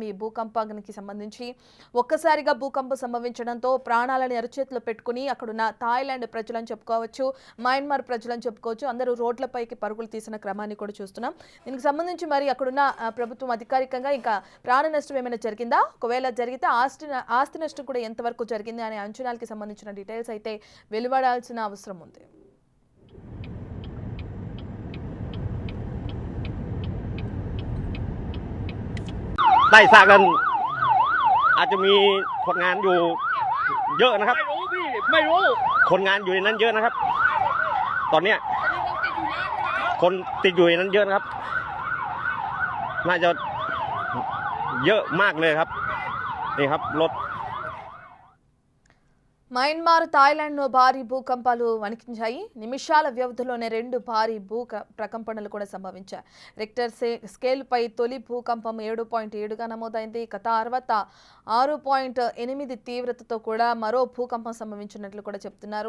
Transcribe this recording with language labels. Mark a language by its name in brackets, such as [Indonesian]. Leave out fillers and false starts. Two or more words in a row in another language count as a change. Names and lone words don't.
[Telugu] ఈ భూకంపానికి సంబంధించి ఒక్కసారిగా భూకంపం సంభవించడంతో ప్రాణాలని అరచేతిలో పెట్టుకుని అక్కడున్న థాయిలాండ్ ప్రజలని చెప్పుకోవచ్చు, మయన్మార్ ప్రజలని చెప్పుకోవచ్చు, అందరూ రోడ్లపైకి పరుగులు తీసిన క్రమాన్ని కూడా చూస్తున్నాం. దీనికి సంబంధించి మరి అక్కడున్న ప్రభుత్వం అధికారికంగా ఇంకా ప్రాణ నష్టం ఏమైనా జరిగిందా, ఒకవేళ జరిగితే ఆస్తి నష్టం కూడా ఎంతవరకు జరిగింది అనే అంచనాలకి సంబంధించిన డీటెయిల్స్ అయితే వెలువడాల్సిన అవసరం ఉంది. [Thai] ได้สร้างกันอาจจะมีคนงานอยู่เยอะนะครับไม่รู้คนงานอยู่ในนั้นเยอะนะครับตอนเนี้ยคนติดอยู่ในนั้นเยอะนะครับน่าจะเยอะมากเลยครับนี่ครับรถ [Telugu] మయన్మార్, థాయిలాండ్లో భారీ భూకంపాలు వణికించాయి. నిమిషాల వ్యవధిలోనే 2 భారీ ప్రకంపనలు కూడా సంభవించాయి. రిక్టర్ స్కేల్పై తొలి భూకంపం 7.7గా నమోదైంది. ఇక తర్వాత 6.8 తీవ్రతతో కూడా మరో భూకంపం సంభవించినట్లు కూడా చెప్తున్నారు.